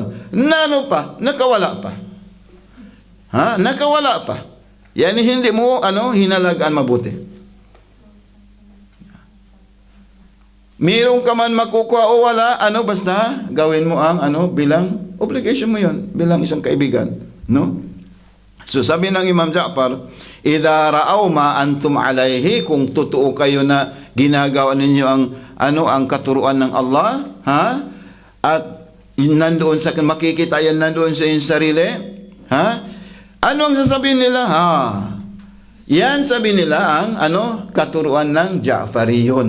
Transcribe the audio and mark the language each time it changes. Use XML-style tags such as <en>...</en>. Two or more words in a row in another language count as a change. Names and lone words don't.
<tl>Nakawala pa. Nakawala pa. Yani hindi mo hinalagaan mabuti. Mayroon ka man makukuha o wala, basta gawin mo ang bilang obligation mo 'yon, bilang isang kaibigan, no? So sabi ng Imam Ja'far,</tl> <ar>إذا رأوا ما أنتم عليه,</ar> <tl>kung totoo kayo na ginagawa ninyo ang katuruan ng Allah, at nandoon sa makikita yan nandoon sa inyong sarili, ano ang sasabihin nila? Yan sabi nila ang katuruan ng Ja'fariyun.</tl>